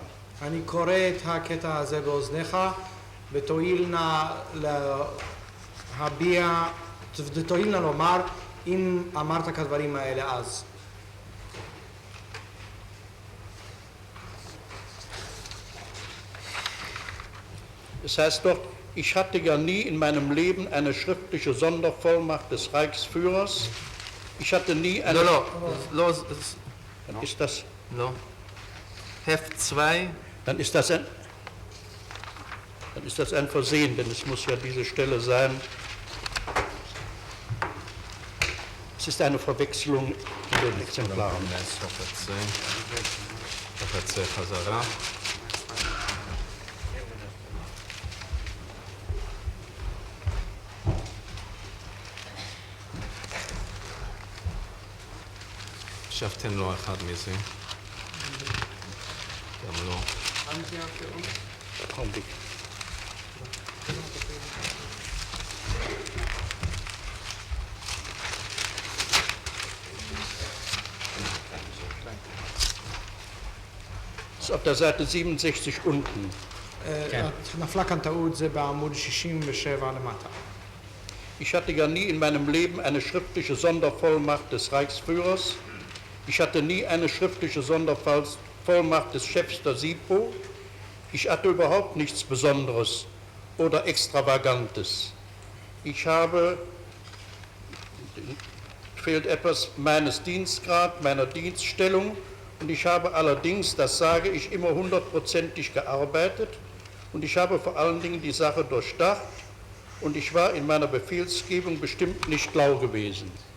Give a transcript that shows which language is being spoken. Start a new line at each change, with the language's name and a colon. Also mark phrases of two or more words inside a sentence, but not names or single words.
Hebrew: אני קורא את הקטע הזה באוזניך, ותואיל נא להביע, ותואיל נא לומר אם אמרת כדברים האלה אז.
German: Es heißt dort, ich hatte ja nie in meinem Leben eine schriftliche Sondervollmacht des Reichsführers. Ich hatte nie eine...
Hebrew: לא,
German: Dann ist das... לא. Heft 2. Dann ist das ein Versehen, denn es muss ja diese Stelle sein. Es ist eine Verwechslung in den Exemplaren.
Hebrew: נס חפצי חזרה. עכשיו תן לו אחד מזה. גם לא.
German: Augenblick. Das ist auf der Seite 67 unten.
Hebrew: נפלה כאן טעות, זה בעמוד 67 למטה.
German: Ich hatte ja nie in meinem Leben eine schriftliche Sondervollmacht des Reichsführers. Ich hatte nie eine schriftliche Sondervollmacht des Chefs der SIPO. Ich hatte überhaupt nichts Besonderes oder Extravagantes. Ich habe, fehlt etwas meines Dienstgrad, meiner Dienststellung, und ich habe allerdings, das sage ich, immer 100%ig gearbeitet, und ich habe vor allen Dingen die Sache durchdacht, und ich war in meiner Befehlsgebung bestimmt nicht lau gewesen.